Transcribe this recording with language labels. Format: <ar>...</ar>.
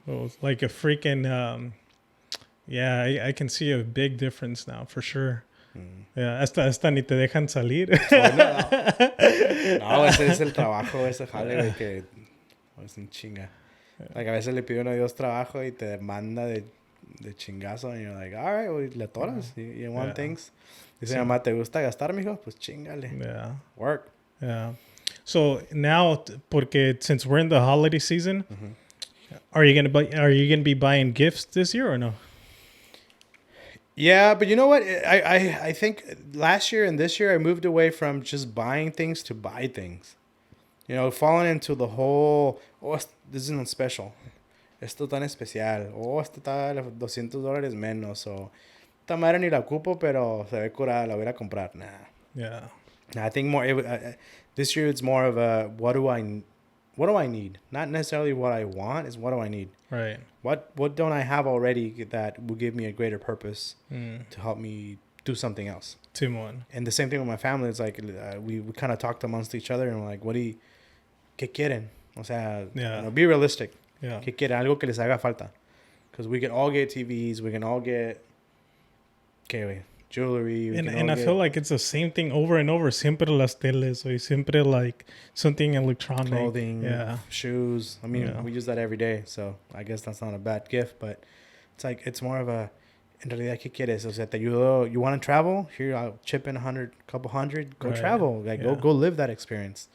<en>Well, like a freaking, yeah, I can see a big difference now for sure.</en> <es>Yeah, hasta ni te dejan salir. No, ese es el trabajo, ese jale, güey, que es un chinga. Like, a veces le pide uno a Dios trabajo y te manda de chingazo,</es> <en>and you're like, all right, well,</en> <es>le toras.</es> <en>You want things.</en> <es>Dice, mamá, ¿te gusta gastar, mijo? Pues chingale.</es> <en>Yeah. Work. Yeah. So now,</en> <es>porque</es> <en>since we're in the holiday season, are you gonna be buying gifts this year or no? Yeah, but you know what? I think last year and this year I moved away from just buying things to buy things. You know, falling into the whole, this isn't special.</en> <es>Esto tan especial. Esto está $200 menos. O esta madre ni la ocupo, pero se ve curada, la voy a comprar.</es> <en>Nah. Yeah. I think more. This year it's more of a what do I need? Not necessarily what I want. Is what do I need? Right. What don't I have already that will give me a greater purpose to help me do something else?</en> <es>Timon.</es> <en>And the same thing with my family. It's like we kind of talked amongst each other and we're like,</en> <es>¿qué quieren? O sea,</es> <en>Yeah. you know, be realistic. Yeah.</en> <es>¿Qué quieren? Algo que les haga falta.</es> <en>Because we can all get TVs. We can all get jewelry. And I feel like it's the same thing over and over.</en> <es>Siempre las teles, or siempre</es> <en>like something electronic. Clothing, Yeah. shoes. I mean, Yeah. we use that every day. So I guess that's not a bad gift. But it's more of a,</en> <es>en realidad, ¿qué quieres? O sea, te ayudo.</es> <en>You want to travel? Here, I'll chip in couple hundred. Go Right. travel. Like, Yeah. go live that experience.</en>